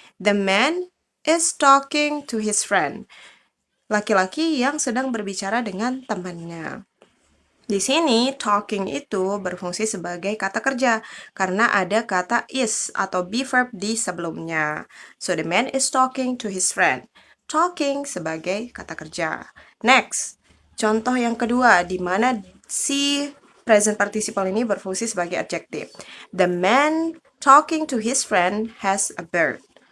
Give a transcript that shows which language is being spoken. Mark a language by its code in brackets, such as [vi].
[en] The man is talking to his friend. [id] Laki-laki yang sedang berbicara dengan temannya. Di sini, talking itu berfungsi sebagai kata kerja karena ada kata is atau be verb di sebelumnya. [en] So, the man is talking to his friend. [id] Talking sebagai kata kerja. [en] Next, [id] contoh yang kedua di mana si present participle ini berfungsi sebagai adjective. [en] The man talking to his friend has a bird.